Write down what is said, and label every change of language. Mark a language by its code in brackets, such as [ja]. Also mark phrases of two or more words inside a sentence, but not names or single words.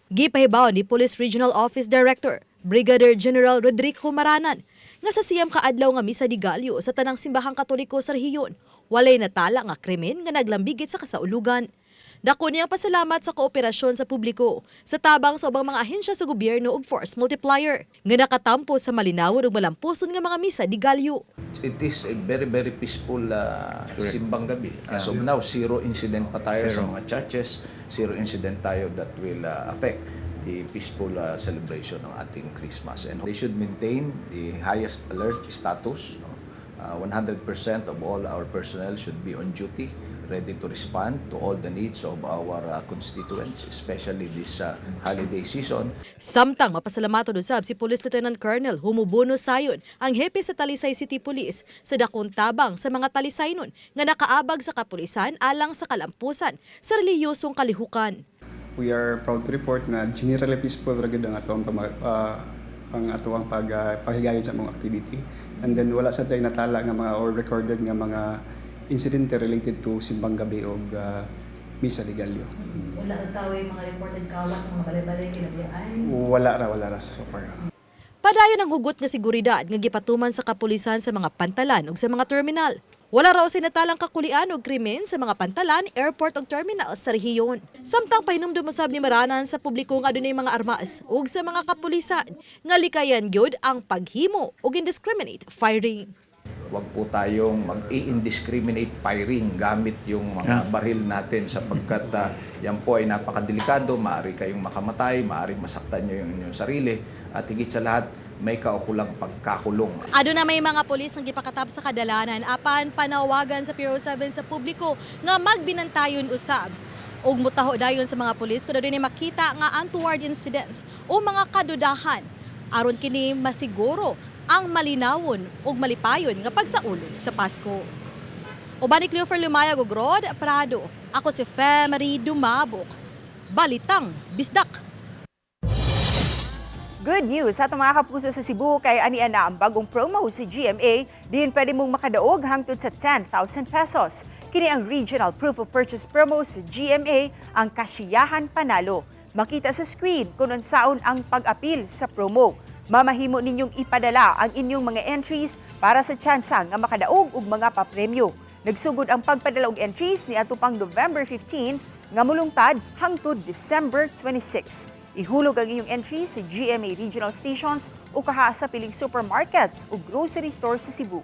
[ceb] Gipahibaw ni Police Regional Office Director Brigadier General Rodrigo Maranan nga sa siyam kaadlaw nga misa di Galyo sa tanang simbahang Katoliko sa rehiyon, walay natala nga krimen nga naglambigit sa kasaulugan. Dako niyang pasalamat sa kooperasyon sa publiko, sa tabang sa ubang mga ahensya sa gobyerno ug [en] force multiplier [ceb] nga nakatampo sa malinawon ug malampuson nga mga misa di Galyo. [en] It is a very, very peaceful simbang gabi. As of now, zero incident [tl] pa tayo sa mga [en] churches. Zero incident tayo that will affect the peaceful celebration [tl] ng ating [en] Christmas. And they should maintain the highest alert status. 100% of all our personnel should be on duty, ready to respond to all the needs of our constituents, especially this holiday season. [ceb] Samtang mapasalamaton usab si Police Lieutenant Colonel Humubono Sayon, ang hepe sa Talisay City Police, sa dakong tabang sa mga Talisaynon nga nakaabag sa kapulisan alang sa kalampusan sa relihiyosong kalihukan. [en] We are proud to report [ceb] na [en] generally peaceful [ceb] ragid ang atong paghigayon sa mga activity. And then wala sa tayo natala nga mga or recorded nga mga [en] incident related to [ceb] simbang gabi o misa di Galyo. Wala na tao yung mga reported kawat sa mga balay-balay kinabiyaan? Wala ra so far. Padayon ang hugot nga seguridad nga gipatuman sa kapulisan sa mga pantalan ug sa mga terminal. Wala raw sinatalang kakulian o krimen sa mga pantalan, airport o terminal sa rehiyon. Samtang pahinumdum usab ni Maranan sa publiko nga adunay mga armas ug sa mga kapulisan nga likayan gyud ang paghimo ug [en] indiscriminate firing. [tl] Huwag po tayong mag-i- [en] indiscriminate firing [tl] gamit yung mga baril natin sapagkat yan po ay napakadelikado, maaari kayong makamatay, maaari masaktan nyo yung inyong sarili at higit sa lahat may kaukulang pagkakulong. [ceb] Aduna may mga pulis nga gipakatab sa kadalanan apan panawagan sa Bureau 7 sa publiko nga magbinantayon usab ug mutaho dayon sa mga pulis kun adunay makita nga [en] untoward incidents [ceb] o mga kadudahan aron kini masiguro ang malinawon ug malipayon nga pagsaulog sa Pasko. Uban ni Cleofer Lumayag ug Rod Prado, ako si Femery Dumabok. Balitang Bisdak. [en] Good news [ceb] sa mga kapuso sa Cebu kay ani-ana ang bagong promo si GMA, diin pwede mong makadaog hangtod sa 10,000 pesos. Kini ang Regional Proof of Purchase promo sa GMA, ang Kasiyahan Panalo. Makita sa screen kung unsaon ang pag-apil sa promo. Mamahimo ninyong ipadala ang inyong mga entries para sa tsansa nga makadaog og mga papremyo. Nagsugod ang pagpadala og entries ni atupang November 15 nga mulungtad hangtod December 26. Ihulog ang inyong entries sa GMA Regional Stations o kaha sa piling supermarkets o [en] grocery stores [ceb] sa Cebu.